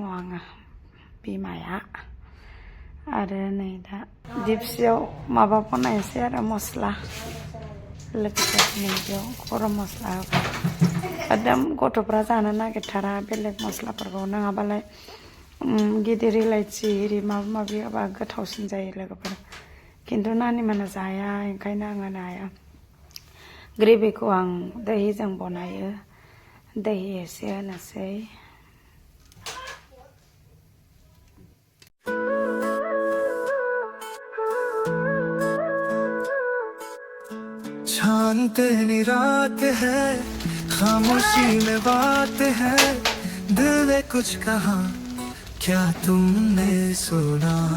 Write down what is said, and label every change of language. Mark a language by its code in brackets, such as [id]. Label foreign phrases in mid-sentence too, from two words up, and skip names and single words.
[brx] आङो बिमाया आरो नै दा दिपसियाव माबा बनायनोसै आरो मस्ला लोगोफोर नैबेयाव गरम मस्ला होबाय एकदम गथ'फ्रा जानो नागिरथारा बेलेग मस्लाफोरखौ नङाबालाय गिदिर इलाइचि एरि माबा माबि होबा गोथावसिन जायो लोगोफोर खिन्थु नानिमोना जाया ओंखायनो आं होनो हाया ग्रेभिखौ आं दहिजों बनायो दहि एसे होनोसै [hi] शांति रात है खामोशी में बात है दिल ने कुछ कहा क्या तुमने सुना